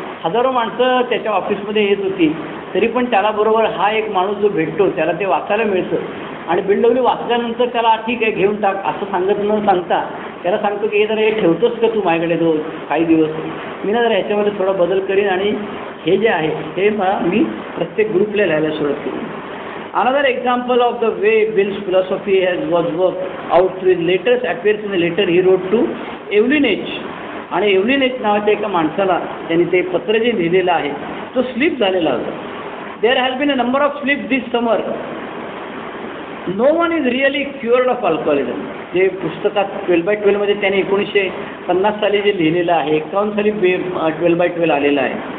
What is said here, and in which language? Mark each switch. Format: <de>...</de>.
<mr>हजारो माणसं त्याच्या ऑफिसमध्ये येत होती तरी पण त्याला बरोबर हा एक माणूस जो भेटतो त्याला ते वाचायला मिळतं. आणि बिल डब्ल्यू वाचल्यानंतर त्याला ठीक आहे घेऊन टाक असं सांगत न सांगता त्याला सांगतो की हे जरा हे ठेवतोस का तू माझ्याकडे काही दिवस मी ना जरा ह्याच्यामध्ये थोडा बदल करीन आणि हे जे आहे हे मी प्रत्येक ग्रुपला लिहायला सुरुवात केली.</mr> <en>Another example of the way Bill's philosophy was worked out through his letters appears in the letter he wrote to Evelyn H.</en> <mr>आणि एव्हलिन एच नावाच्या एका माणसाला त्यांनी ते पत्र जे लिहिलेलं आहे तो स्लीप झालेला होता.</mr> <en>There has been a number of slip this summer. No one is really cured of alcoholism.</en> <mr>जे पुस्तकात 12/12 मध्ये त्याने 1950 साली जे लिहिलेलं आहे 51 साली 12/12 आलेलं आहे.</mr>